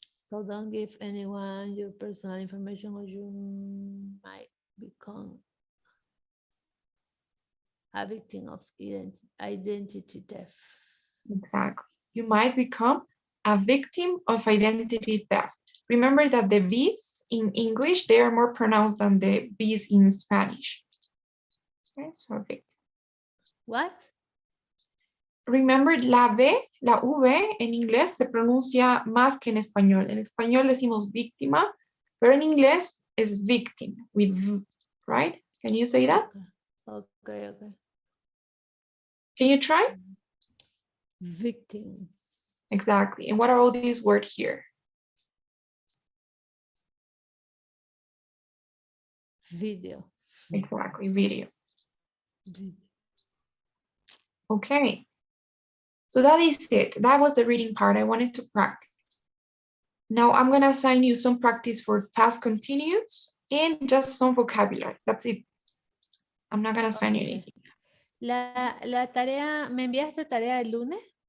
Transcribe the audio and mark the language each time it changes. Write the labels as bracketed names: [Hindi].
[English] So don't give anyone your personal information or you might become a victim of identity theft. Exactly. You might become a victim of identity theft. Remember that the B's in English, they are more pronounced than the B's in Spanish. Okay, so victim. What? [Spanish] Remember, la B, la V en inglés se pronuncia más que en español. En español decimos víctima, pero en inglés es victim [English] with V, right? Can you say that? Okay. Can you try? Victim. Exactly. And what are all these words here? Video. Exactly, video. Video. Okay. So that is it. That was the reading part I wanted to practice. Now I'm going to assign you some practice for past continuous and just some vocabulary. That's it. I'm not going to assign you Okay. anything. [Spanish] La tarea, ¿me enviaste tarea el lunes?